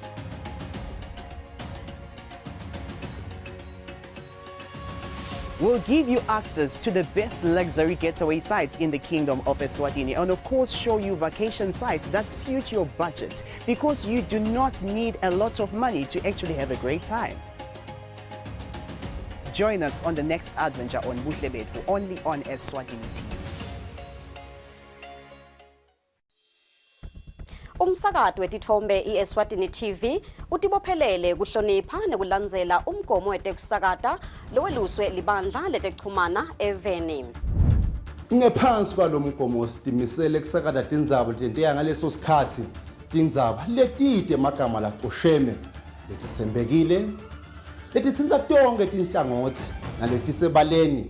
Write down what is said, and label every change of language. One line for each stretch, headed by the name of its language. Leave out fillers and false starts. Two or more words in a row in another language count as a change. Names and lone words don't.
English: We'll give you access to the best luxury getaway sites in the Kingdom of Eswatini, and of course show you vacation sites that suit your budget, because you do not need a lot of money to actually have a great time. Join us on the next adventure on Buhle Bethu, only on Eswatini TV.
Swati: Umsakazo wetithombe iEswatini TV utibophelele kuhlonipha nekulandzela umgomo wetekusakata loweluswe libandla letekuchumana eVeni. Ngephansi kwalomgomo sitimisele kusakata tindzaba tenteya ngaleso sikhatsi tindzaba letide magama laqosheme letitsembekile letitsinza tonke tinhlangothi naletisebaleni